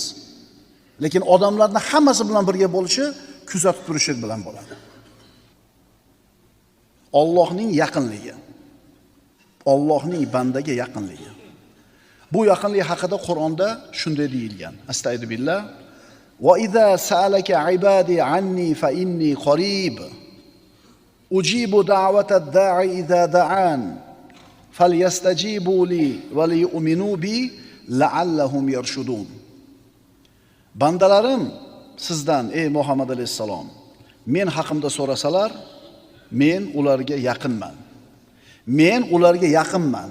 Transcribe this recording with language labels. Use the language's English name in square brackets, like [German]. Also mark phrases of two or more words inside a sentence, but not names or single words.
[Uzbek] Lekin odamlarning hammasi bilan birga bo'lishi kuzatib turishi bilan bo'ladi. Allohning yaqinligi. Allohning bandaga yaqinligi. Bu yaqinlik haqida Qur'onda shunday deyilgan. Astagfirullah. [Arabic] وإذا سألك عبادي عني فإني قريب. أجيب دعوة الداع إذا دعان. فليستجيبوا لي وليؤمنوا بي لعلهم يرشدون. [Uzbek] Bandalarim sizdan ey Muhammad alayhisalom, men haqimda so'rasalar, men ularga yaqinman. Men ularga yaqinman.